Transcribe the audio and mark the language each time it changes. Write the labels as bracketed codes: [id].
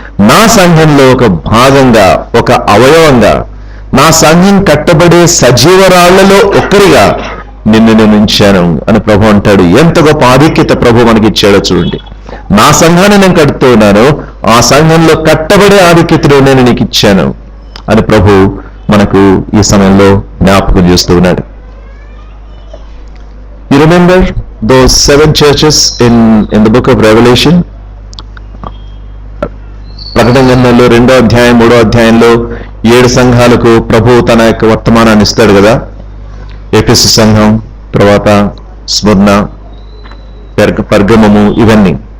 [te] నా సంఘంలో ఒక భాగంగా, ఒక అవయవంగా, నా సంఘం కట్టబడే సజీవరాళ్లలో ఒక్కరిగా నిన్ను నేను ఉంచాను అని ప్రభు అంటాడు. ఎంత గొప్ప ఆధిక్యత ప్రభు మనకి ఇచ్చాడో చూడండి. నా సంఘాన్ని నేను కడుతూ ఉన్నాను, ఆ సంఘంలో కట్టబడే ఆధిక్యతను నేను నీకు ఇచ్చాను అని ప్రభు మనకు ఈ సమయంలో జ్ఞాపకం చేస్తూ ఉన్నాడు. [en] You remember those 7 churches in the book of Revelation? [te] ప్రకటన గ్రంథంలో 2వ అధ్యాయం 3వ అధ్యాయంలో 7 సంఘాలకు ప్రభు తన యొక్క వర్తమానాన్ని ఇస్తాడు కదా. ఎఫెసు సంఘం, తర్వాత స్ముర్ణ, పర్గమము, ఇవన్నీ.